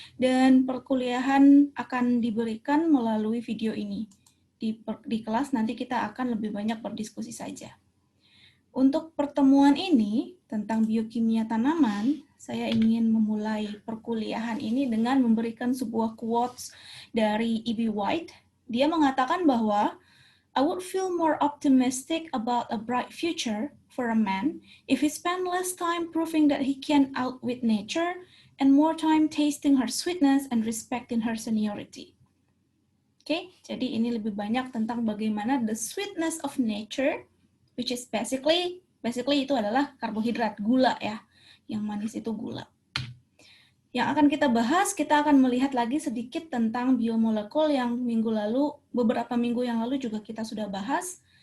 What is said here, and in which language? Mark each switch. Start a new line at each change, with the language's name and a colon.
Indonesian: Dan perkuliahan akan diberikan melalui video ini. Di kelas nanti kita akan lebih banyak berdiskusi saja. Untuk pertemuan ini tentang biokimia tanaman, saya ingin memulai perkuliahan ini dengan memberikan sebuah quotes dari E.B. White. Dia mengatakan bahwa
English: I would feel more optimistic about a bright future for a man if he spent less time proving that he can outwit nature and more time tasting her sweetness and respecting her seniority.
Indonesian: Oke, jadi ini lebih banyak tentang bagaimana
English: the sweetness of nature, which is basically
Indonesian: itu adalah karbohidrat, gula ya. Yang manis itu gula. Yang akan kita bahas, kita akan melihat lagi sedikit tentang biomolekul yang beberapa minggu yang lalu juga kita sudah bahas.